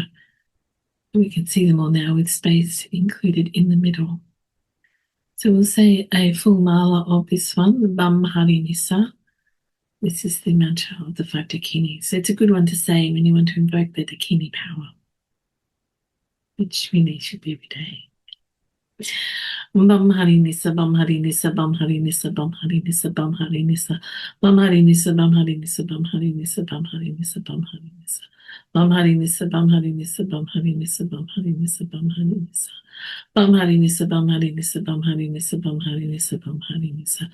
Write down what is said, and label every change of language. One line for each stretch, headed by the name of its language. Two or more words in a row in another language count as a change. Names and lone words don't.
English: We can see them all now with space included in the middle. So we'll say a full mala of this one, the Bam Hari Nissa. This is the mantra of the 5 Dakini. So it's a good one to say when you want to invoke the Dakini power, which really should be every day.
Sanskrit: Bam Hari Nissa, Bam Hari Nissa, Bam Hari Nissa, Bam Hari Nissa, Bam Hari Nissa, Bam Hari Nissa, Bam Hari Nissa, Bam Hari Nissa, Bam Hari Nissa, Bam Hari Nissa. Bam Hari Nissa, Bam Hari Nissa, Bam Hari Nissa, Bam Hari Nissa, Bam Hari Nissa. Bam Hari Nissa, Bam Hari Nissa, Bam Hari Nissa, Bam Hari Nissa, Bam Hari Nissa.